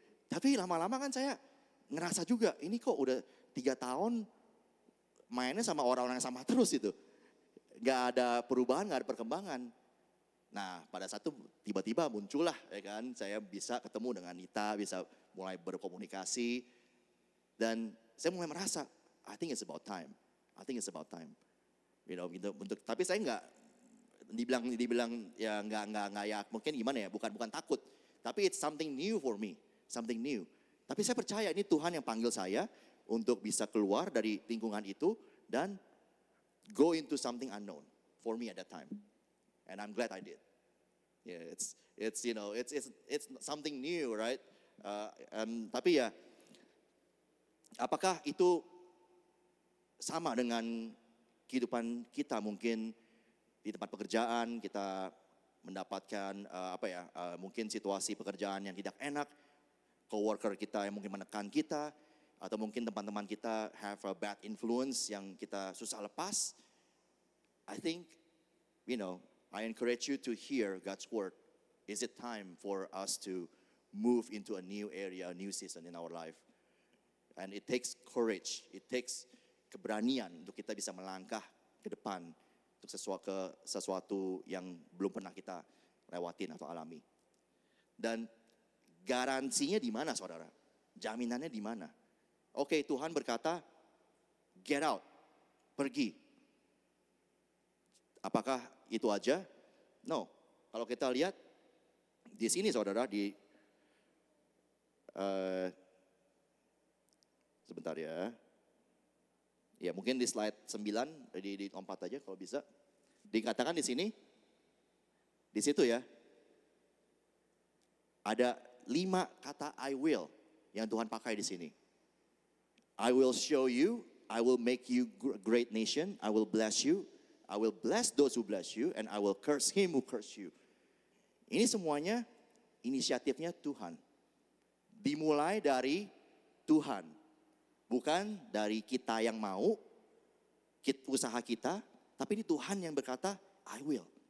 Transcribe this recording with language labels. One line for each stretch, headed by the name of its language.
Indonesian: Tapi lama-lama kan saya ngerasa juga, ini kok udah 3 tahun mainnya sama orang-orang yang sama terus itu. Gak ada perubahan, gak ada perkembangan. Nah pada saat itu tiba-tiba muncullah ya kan, saya bisa ketemu dengan Nita, bisa mulai berkomunikasi. Dan saya mulai merasa,
English: I think it's about time. I think it's about time. You know,
Indonesian: gitu, tapi saya nggak dibilang ya nggak ya mungkin gimana ya, bukan takut. Tapi
English: it's something new for me. Something new.
Indonesian: Tapi saya percaya ini Tuhan yang panggil saya untuk bisa keluar dari lingkungan itu dan
English: go into something unknown for me at that time. And I'm glad I did. Yeah, it's you know, it's something new, right?
Indonesian: Tapi ya, apakah itu sama dengan kehidupan kita mungkin di tempat pekerjaan kita mendapatkan mungkin situasi pekerjaan yang tidak enak, coworker kita yang mungkin menekan kita, atau mungkin teman-teman kita
English: have a bad influence
Indonesian: yang kita susah lepas.
English: I think, you know, I encourage you to hear God's word. Is it time for us to move into a new area, a new season in our life? And it takes courage, it takes
Indonesian: keberanian untuk kita bisa melangkah ke depan untuk sesuatu yang belum pernah kita lewatin atau alami. Dan garansinya di mana saudara? Jaminannya di mana? Oke, Tuhan berkata,
English: get out,
Indonesian: pergi. Apakah itu aja?
English: No.
Indonesian: Kalau kita lihat di sini saudara, sebentar ya. Ya mungkin di slide 9, di 4 aja kalau bisa. Dikatakan di sini, di situ ya, ada 5 kata
English: I will
Indonesian: yang Tuhan pakai di sini.
English: I will show you, I will make you great nation, I will bless you, I will bless those who bless you, and I will curse him who curse you.
Indonesian: Ini semuanya inisiatifnya Tuhan. Dimulai dari Tuhan. Bukan dari kita yang mau, usaha kita, tapi ini Tuhan yang berkata,
English: I will.